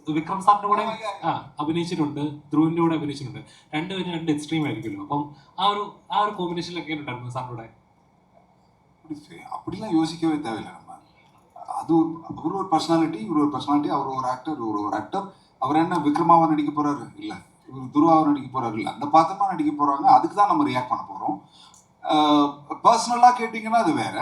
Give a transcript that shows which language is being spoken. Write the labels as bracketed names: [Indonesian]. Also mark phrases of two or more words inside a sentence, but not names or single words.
[Malayalam] വിക്രം സാറിന്റെ കൂടെ അഭിനയിച്ചിട്ടുണ്ട്, ധ്രുവിന്റെ കൂടെ അഭിനയിച്ചിട്ടുണ്ട്. രണ്ടുപേരും രണ്ട് എക്സ്ട്രീം ആയിരിക്കുമല്ലോ. അപ്പം ആ ഒരു കോമ്പിനേഷനിലൊക്കെ ഉണ്ടായിരുന്നു സാറിന്റെ. [Tamil] அப்படிலாம் யோசிக்கவே தேவையில்லை. நம்ம அது அவர் ஒரு பர்சனாலிட்டி, இவர் ஒரு பர்சனாலிட்டி, அவர் ஒரு ஆக்டர், இவர் ஒரு ஆக்டர். அவர் என்ன விக்ரமாவை நடிக்க போறாரு இல்லை, இவர் துருவாவை நடிக்க போறாரு இல்லை, அந்த பாத்திரமா நடிக்க போறாங்க. அதுக்கு தான் நம்ம ரியாக்ட் பண்ண போறோம். பர்சனலா கேட்டீங்கன்னா அது வேற.